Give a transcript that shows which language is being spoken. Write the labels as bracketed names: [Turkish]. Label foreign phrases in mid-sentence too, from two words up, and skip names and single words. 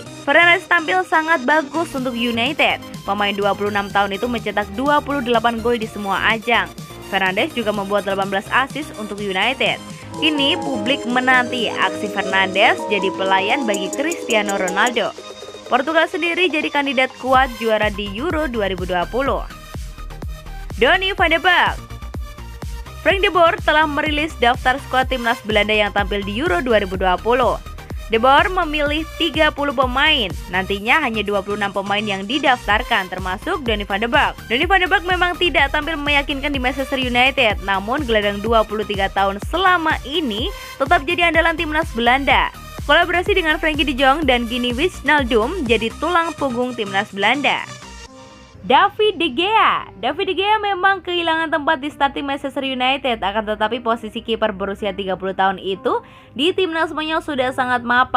[Indonesian] Fernandes tampil sangat bagus untuk United. Pemain 26 tahun itu mencetak 28 gol di semua ajang. Fernandes juga membuat 18 assist untuk United. Kini publik menanti aksi Fernandes jadi pelayan bagi Cristiano Ronaldo. Portugal sendiri jadi kandidat kuat juara di Euro 2020. Donny van de Beek. Frank de Boer telah merilis daftar skuad timnas Belanda yang tampil di Euro 2020. De Boer memilih 30 pemain, nantinya hanya 26 pemain yang didaftarkan termasuk Donny van de Beek. Donny van de Beek memang tidak tampil meyakinkan di Manchester United, namun gelandang 23 tahun selama ini tetap jadi andalan timnas Belanda. Kolaborasi dengan Frenkie de Jong dan Gini Wijnaldum jadi tulang punggung timnas Belanda. David De Gea. David De Gea memang kehilangan tempat di starting Manchester United, akan tetapi posisi kiper berusia 30 tahun itu di timnas Spanyol sudah sangat mapan.